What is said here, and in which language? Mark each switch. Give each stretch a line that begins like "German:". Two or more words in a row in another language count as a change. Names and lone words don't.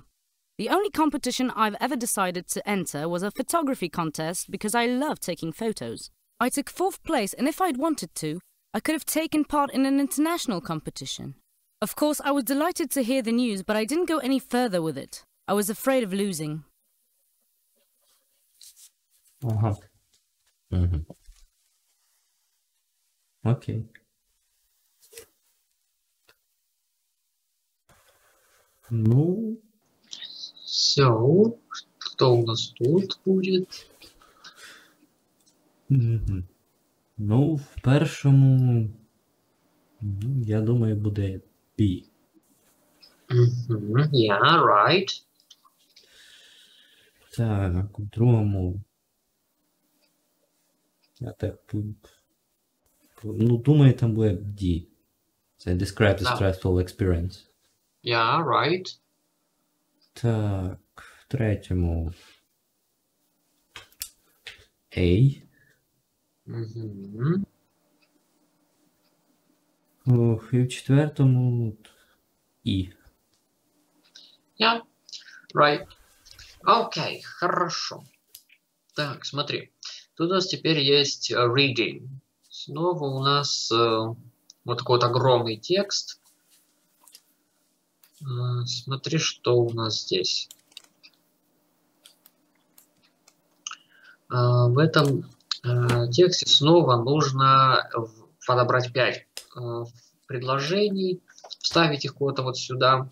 English: The only competition I've ever decided to enter was a photography contest because I love taking photos. I took 4th place, and if I'd wanted to, I could have taken part in an international competition. Of course, I was delighted to hear the news, but I didn't go any further with it. I was afraid of losing. Ага. Угу. Окей. Ну,
Russian: So, что у нас тут будет? мгм.
Ukrainian: Ну, в першому, я думаю, буде B.
English: Yeah, right.
Ukrainian: Так, у другому. Я так, ну, думаю, там буде D.
English: Це describe the
Russian: Да.
English: stressful experience. Yeah, right.
Ukrainian: Так, в третьому A. Ох, і в четвертому E.
English: Yeah, right.
Russian: Окей, хорошо. Так, смотри. Тут у нас теперь есть reading. Снова у нас вот такой вот огромный текст. Смотри, что у нас здесь. В этом тексте снова нужно подобрать 5 предложений, вставить их куда-то вот сюда.